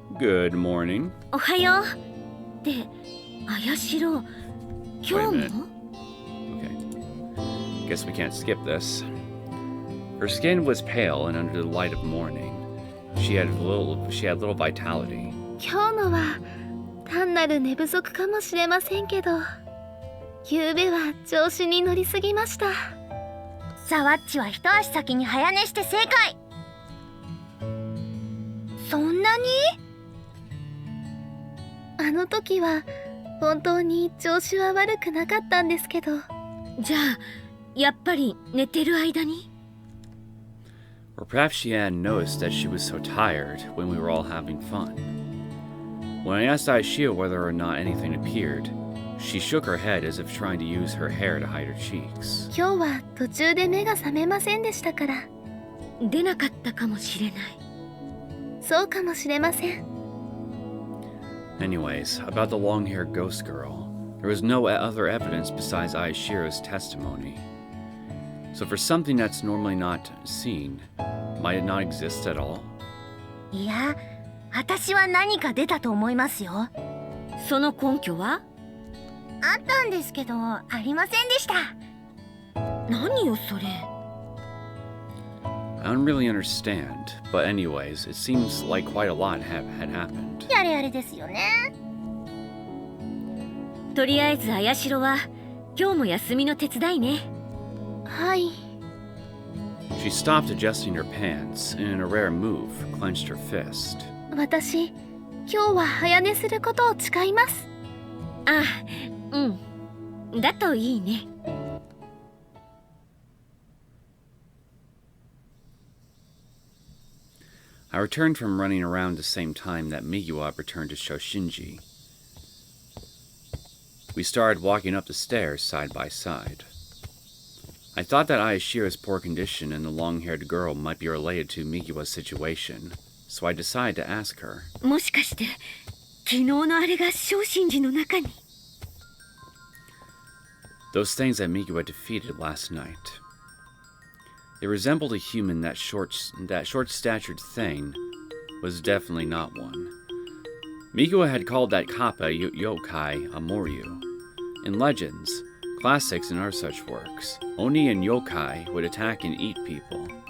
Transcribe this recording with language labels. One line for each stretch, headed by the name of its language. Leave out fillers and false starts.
English: Good morning.
Japanese: おはよう。で、綾代、今日
English: Wait a
Japanese: も
English: minute. Okay. Guess we can't skip this. Her skin was pale and under the light of morning. She had little vitality.
Japanese: 今日のは単なる寝不足かもしれませんけど、昨べは調子に乗りすぎました。ザワッチは一足先に早寝して正解。そんなに？あの時は本当に調子は悪くなかったんですけど。じゃあやっぱり寝てる間に？
English: Or perhaps she hadn't noticed that she was so tired when we were all having fun. When I asked Aoi Shiro whether or not anything appeared, she shook her head as if trying to use her hair to hide her cheeks.
Japanese: 今日は途中で目が覚めませんでしたから。出なかったかもしれない。そうかもしれません。
English: Anyways, about the long-haired ghost girl, there was no other evidence besides Aoi Shiro's testimony. So for something that's normally not seen, might it not exist at all?
Japanese: いや、私は何か出たと思いますよ。その根拠は？あったんですけど、ありませんでした。何よそれ。
English: I don't really understand, but anyways, it seems like quite a lot had happened.
Japanese: やれやれですよね。とりあえず綾代は今日も休みの手伝いね。はい。
English: She stopped adjusting her pants and in a rare move clenched her fist.
Japanese: 私、今日は早寝することを誓います。あ、うん。だといいね。
English: I returned from running around the same time that Migiwa returned to Shoshinji. We started walking up the stairs side by side. I thought that Aoi Shiro's poor condition and the long-haired girl might be related to Migiwa's situation, so I decided to ask her.
Japanese: もしかして昨日のあれが昇進寺の中に。
English: Those things that Migiwa defeated last night. They resembled a human. That short-statured thing was definitely not one. Migiwa had called that kappa yokai a moryu. In legends, classics, and other such works, Oni and yokai would attack and eat people.